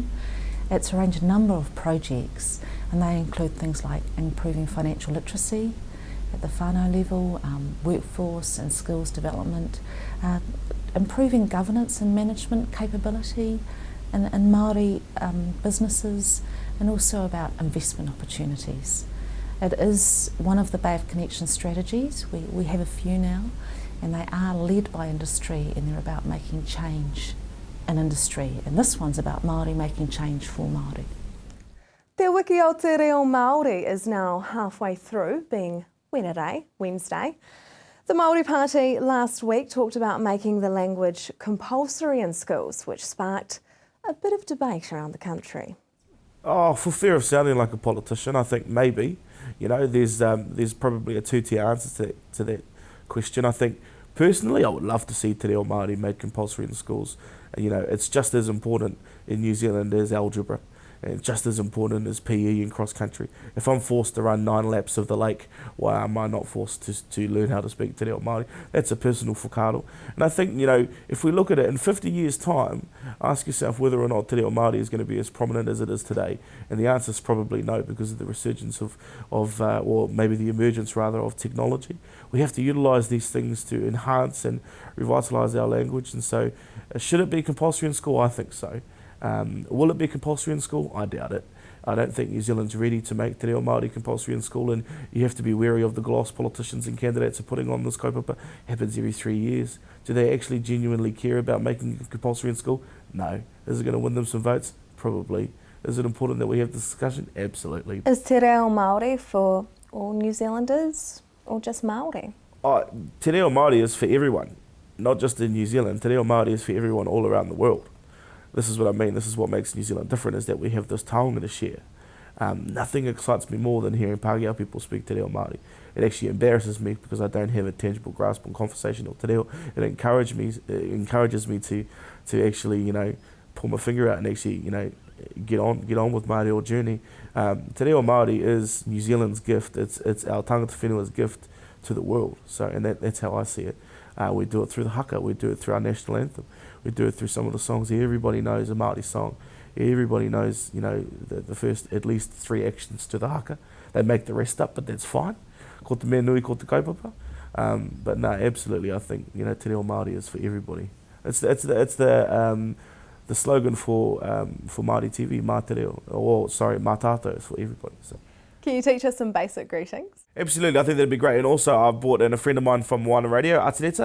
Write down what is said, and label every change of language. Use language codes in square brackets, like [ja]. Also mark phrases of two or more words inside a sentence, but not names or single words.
[en] It's arranged a number of projects, and they include things like improving financial literacy at the whānau level, workforce and skills development, improving governance and management capability in Māori businesses, and also about investment opportunities. It is one of the Bay of Connections strategies. We have a few now, and they are led by industry, and they're about making change in industry. And this one's about Māori making change for Māori. Te wiki o te reo Māori is now halfway through, being Wednesday. The Māori Party last week talked about making the language compulsory in schools, which sparked a bit of debate around the country. Oh, for fear of sounding like a politician, I think maybe. There's probably a two-tier answer to that question. I think personally, I would love to see [mi] te reo Māori [en] made compulsory in schools. It's just as important in New Zealand as algebra, and just as important as PE and cross country. If I'm forced to run 9 laps of the lake, why am I not forced to learn how to speak [mi] te reo Māori? [en] That's a personal whakaaro. And I think, if we look at it in 50 years' time, ask yourself whether or not [mi] te reo Māori [en] is going to be as prominent as it is today. And the answer is probably no, because of the resurgence or maybe the emergence rather, of technology. We have to utilise these things to enhance and revitalise our language. And so, should it be compulsory in school? I think so. Will it be compulsory in school? I doubt it. I don't think New Zealand's ready to make [mi] te reo Māori [en] compulsory in school, and you have to be wary of the gloss politicians and candidates are putting on this kaupapa. Happens every 3 years. Do they actually genuinely care about making it compulsory in school? No. Is it going to win them some votes? Probably. Is it important that we have this discussion? Absolutely. Is [mi] te reo Māori [en] for all New Zealanders or just Māori? [mi] Te reo Māori [en] is for everyone, not just in New Zealand. [mi] Te reo Māori [en] is for everyone all around the world. This is what I mean. This is what makes New Zealand different, is that we have this taonga to share. Nothing excites me more than hearing Pākehā people speak [mi] te reo Māori. [en] It actually embarrasses me because I don't have a tangible grasp on conversation of [mi] te reo. [en] It encourages me to actually, pull my finger out and actually, get on with my reo journey. [mi] Te reo Māori [en] is New Zealand's gift. It's our [mi] tangata whenua's [en] gift to the world. So, and that's how I see it. We do it through the haka. We do it through our national anthem. We do it through some of the songs that everybody knows, a Māori song. Everybody knows, you know, the first at least 3 actions to the haka. They make the rest up, but that's fine. [mi] Ko te mea nui, ko te kaupapa. [en] But no, absolutely, I think, you know, [mi] Te Reo Māori [en] is for everybody. It's the slogan for Māori TV, Mā Te Reo, or sorry, Mā Tātou is for everybody. So. Can you teach us some basic greetings? Absolutely, I think that'd be great. And also, I've brought in a friend of mine from Moana Radio, Atireta.